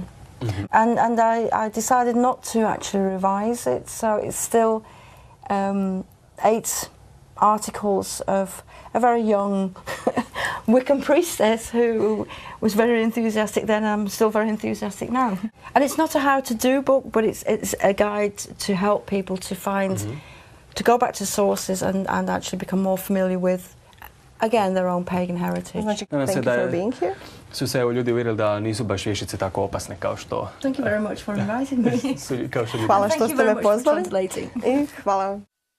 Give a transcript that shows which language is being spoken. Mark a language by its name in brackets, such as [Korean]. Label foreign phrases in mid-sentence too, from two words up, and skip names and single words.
[English] And I decided not to actually revise it, so it's still 8 articles of a very young Wiccan priestess who was very enthusiastic then, and I'm still very enthusiastic now. And it's not a how-to-do book, but it's a guide to help people to find, to go back to sources and actually become more familiar with, again, their own pagan heritage. Thank you for being here. [Croatian] Su se ljudi uvjerili da nisu baš vještice tako opasne kao što... [English] Thank you very much for inviting me. [Croatian] Kao što ljudi. Hvala što ste me pozvali. I hvala vam.